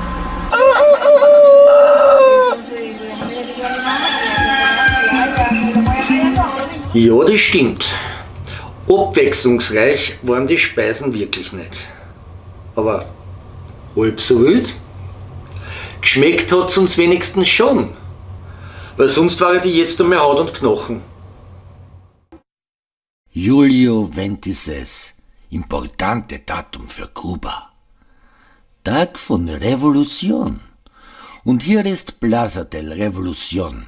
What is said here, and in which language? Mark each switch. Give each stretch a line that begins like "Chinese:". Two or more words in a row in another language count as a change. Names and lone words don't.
German: Ja, das stimmt. Abwechslungsreich waren die Speisen wirklich nicht. Aber halb so wild. Geschmeckt hat's uns wenigstens schon. Weil sonst wäre die jetzt einmal Haut und Knochen.
Spanish: Julio 26, importante
German: Datum für Kuba. Tag von Revolution. Und hier ist Plaza del Revolución.